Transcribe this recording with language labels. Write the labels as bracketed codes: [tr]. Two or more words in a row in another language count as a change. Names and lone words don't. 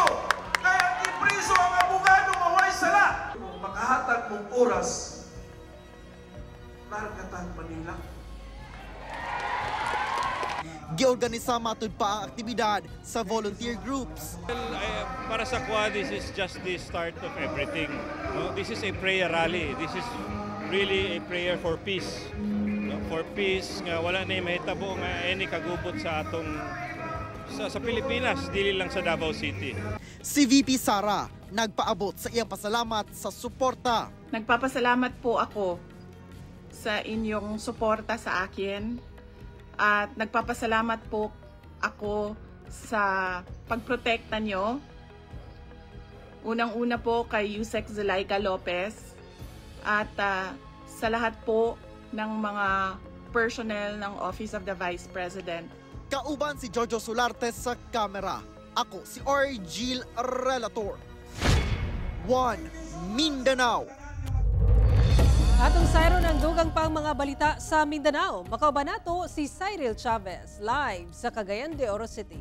[ceb] Kaya ipriso ang abogado maway sala. Makahatag mong oras, nargatan Manila. Giorganisa matud pa ang aktibidad sa volunteer groups. Para sa Quad, [en] this is just the start of everything. No? This is a prayer rally. This is really a prayer for peace. No? For peace, [ceb] nga wala na yung mahitabo nga any kagubot sa atong sa Pilipinas, dili lang sa Davao City. Si VP Sara nagpaabot sa iyang pasalamat sa suporta. [tl] Nagpapasalamat po ako sa inyong suporta sa akin at nagpapasalamat po ako sa pagprotekta nyo. Unang-una po kay Yusek Zulayka Lopez at sa lahat po ng mga personnel ng Office of the Vice President. [ceb] Kauban si Jojo Solarte sa kamera. Ako si Argil Relator. 1 Mindanao. Atong sayro ng dugang pang mga balita sa Mindanao. Makauban nato si Cyril Chavez live sa Cagayan de Oro City.